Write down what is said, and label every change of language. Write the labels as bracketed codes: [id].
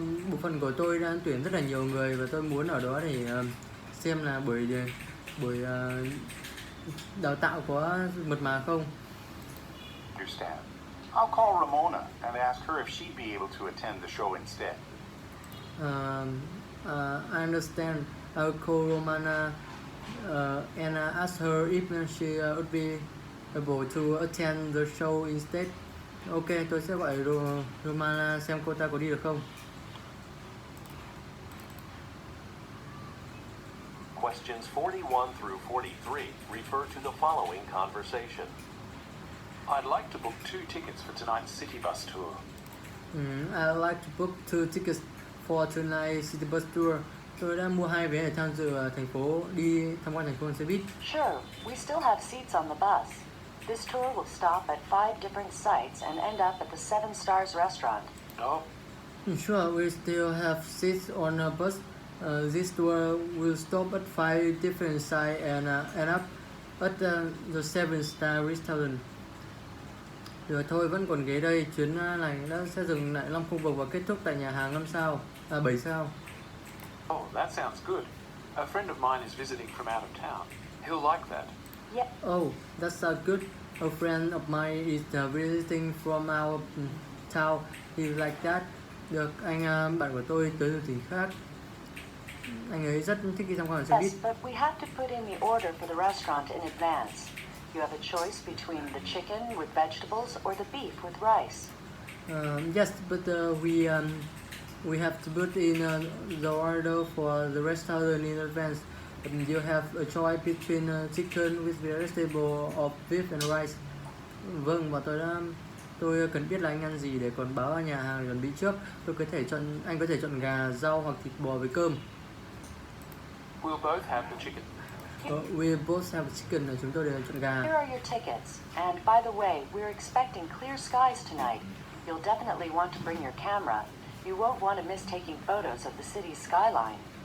[vi] Bộ phận của tôi đang tuyển rất là nhiều người, và tôi muốn ở đó để xem là buổi đào tạo có mượt mà không. [en] Understand. I'll call Ramona and ask her if she'd be able to attend the show instead. I understand. I'll call Romana and ask her if she would be able to attend the show instead. [vi] Ok, tôi sẽ gọi Romana xem cô ta có đi được không. [en] Questions 41 through 43 refer to the following conversation. I'd like to book 2 tickets for tonight's city bus tour. I'd like to book 2 tickets for tonight's city bus tour. [vi] Tôi đã mua 2 vé để tham dự thành phố đi tham quan thành phố bằng xe buýt. [en] Sure, we still have seats on the bus. This tour will stop at 5 different sites and end up at the Seven Stars restaurant. Oh, Sure, we still have seats on a bus. This tour will stop at 5 different sites and end up at the Seven Star restaurant. [vi] Được thôi, vẫn còn ghế đây. Chuyến này nó sẽ dừng lại 5 khu vực và kết thúc tại nhà hàng 7 sao. [en] oh, that sounds good. A friend of mine is visiting from out of town. He'll like that. Yeah, Oh, that sounds good. A friend of mine is visiting from our town. He like that. [vi] Được, bạn của tôi tới từ tỉnh khác. Anh ấy rất thích đi tham quan xe buýt. [en] yes, but we have to put in the order for the restaurant in advance. You have a choice between the chicken with vegetables or the beef with rice. Yes, but we have to put in the order for the restaurant in advance. You have a choice between chicken with vegetable or beef and rice. [vi] Vâng, và tôi cần biết là anh ăn gì để còn báo ở nhà hàng chuẩn bị trước. Anh có thể chọn gà, rau hoặc thịt bò với cơm. [en] We'll both have the chicken. We both have chicken, [vi] là chúng tôi đều chọn gà. [en] Here are your tickets. And by the way, we're expecting clear skies tonight. You'll definitely want to bring your camera. You won't want to miss taking photos of the city's skyline.